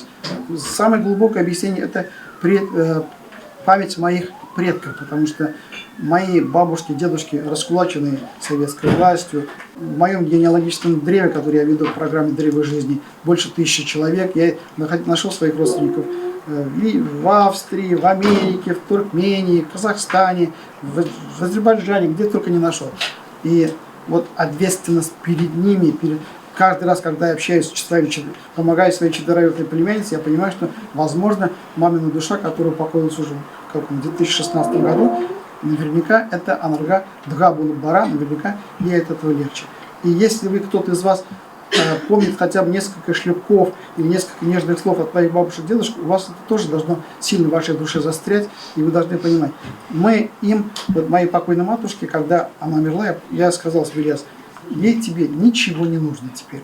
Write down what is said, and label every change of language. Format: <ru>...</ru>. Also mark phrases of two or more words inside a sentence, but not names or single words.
<ru>Самое глубокое объяснение – это память моих предков, потому что мои бабушки, дедушки, раскулаченные советской властью, в моем генеалогическом древе, который я веду в программе «Древо жизни», больше 1000 человек, я нашел своих родственников в Австрии, в Америке, в Туркмении, в Казахстане, в Азербайджане, где только не нашел. И вот ответственность перед ними, каждый раз, когда я общаюсь с своими, помогаю своей четвероюродной племяннице, я понимаю, что, возможно, мамина душа, которая покоилась уже в 2016 году, наверняка это анарга дгабула бара, наверняка ей от этого легче. И если вы, кто-то из вас помнит хотя бы несколько шлепков или несколько нежных слов от твоих бабушек и дедушек, у вас это тоже должно сильно в вашей душе застрять, и вы должны понимать. Вот моей покойной матушке, когда она умерла, я сказал себе, Ильяс, ей тебе ничего не нужно теперь.</ru>